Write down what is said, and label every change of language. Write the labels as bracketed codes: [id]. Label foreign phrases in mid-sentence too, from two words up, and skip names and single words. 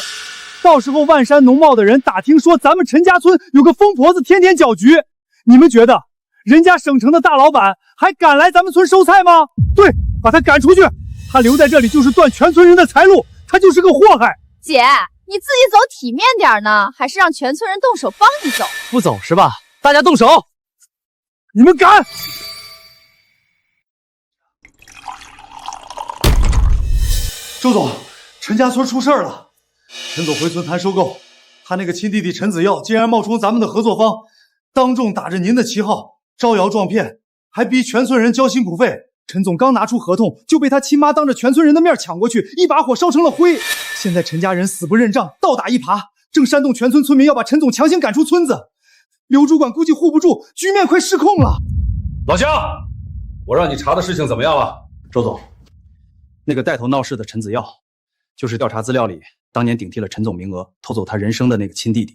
[zh] 到時候萬山農貿的人打聽說咱們陳家村有個瘋婆子天天攪局，你們覺得人家省城的大老闆還敢來咱們村收菜嗎？對，把他趕出去，他留在這裡就是斷全村人的財路，他就是個禍害。姐，你自己走體面點呢，還是讓全村人動手幫你走？不走是吧？ 大家动手！你们敢！周总，陈家村出事了，陈总回村谈收购，他那个亲弟弟陈子耀竟然冒充咱们的合作方，当众打着您的旗号招摇撞骗，还逼全村人交辛苦费。陈总刚拿出合同，就被他亲媽當着全村人的面搶過去，一把火燒成了灰。現在陳家人死不認賬，倒打一耙，正煽動全村村民要把陳總強行趕出村子。劉主管估計護不住，局面快失控了。老鄉，我讓你查的事情怎麼樣了？周總，那個帶頭鬧事的陳子耀，就是調查資料裡當年頂替了陳總名額，偷走他人生的那個親弟弟。